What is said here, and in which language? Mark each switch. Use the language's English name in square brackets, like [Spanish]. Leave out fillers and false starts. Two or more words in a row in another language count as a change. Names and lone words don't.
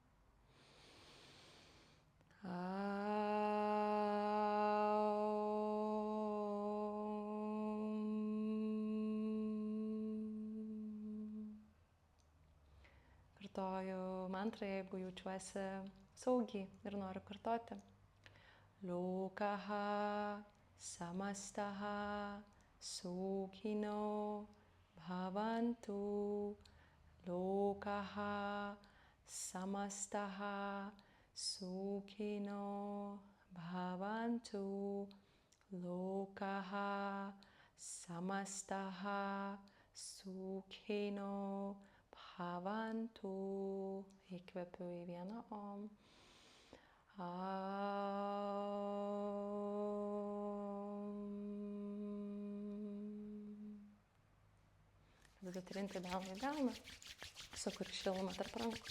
[Lithuanian] Kartoju mantrą, jeigu jaučiuosi saugiai ir noriu kartoti. [Sanskrit] Lokaha samastaha sukhino bhavantu. Lokaha samastaha sukhino bhavantu. Lokaha samastaha sukhino bhavantu. [Lithuanian] Įkvepiu į vieną om. Tada trinti delną į delną, sukuriu šilumą tarp rankų.